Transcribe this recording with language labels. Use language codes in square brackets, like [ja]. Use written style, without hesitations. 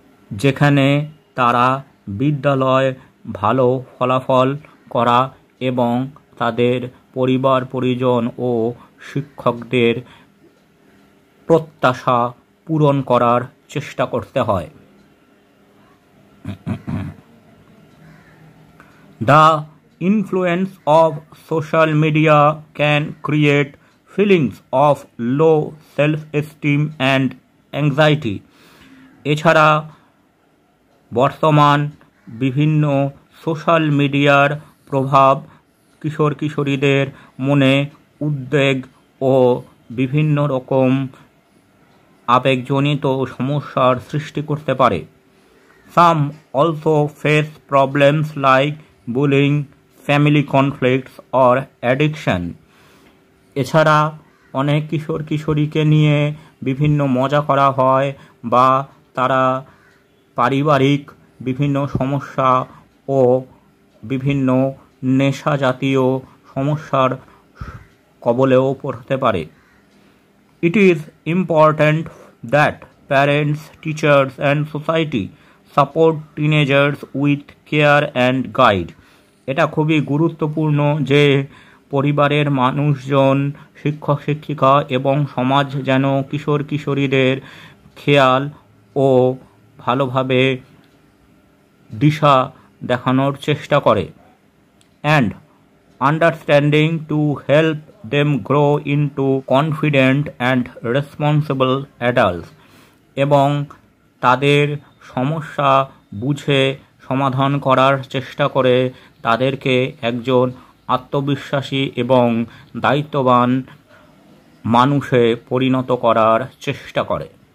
[bn] যেখানে তারা বিদ্যালয়ে ভালো ফলাফল করা এবং তাদের পরিবার পরিজন ও শিক্ষকদের প্রত্যাশা পূরণ করার চেষ্টা করতে হয়। [en] The influence of social media can create feelings of low self-esteem and anxiety. [bn] এছাড়া বর্তমান বিভিন্ন সোশ্যাল মিডিয়ার প্রভাব কিশোর কিশোরীদের মনে উদ্বেগ ও বিভিন্ন রকম আবেগজনিত সমস্যার সৃষ্টি করতে পারে। [en] Some also face problems like bullying, family conflicts or addiction. [bn] এছাড়া অনেক কিশোর কিশোরীকে নিয়ে বিভিন্ন মজা করা হয় বা তারা পারিবারিক বিভিন্ন সমস্যা ও বিভিন্ন নেশা জাতীয় সমস্যার কবলেও পড়তে পারে। [en] It is important that parents, teachers and society support teenagers with care and guide. [bn] এটা খুবই গুরুত্বপূর্ণ যে পরিবারের মানুষজন, শিক্ষক শিক্ষিকা এবং সমাজ যেন কিশোর কিশোরীদের খেয়াল ও ভালোভাবে দিশা দেখানোর চেষ্টা করে। [en] And understanding to help them grow into confident and responsible adults. [bn] এবং তাদের সমস্যা বুঝে সমাধান করার চেষ্টা করে তাদেরকে একজন আত্মবিশ্বাসী এবং দায়িত্ববান মানুষে পরিণত করার চেষ্টা করে।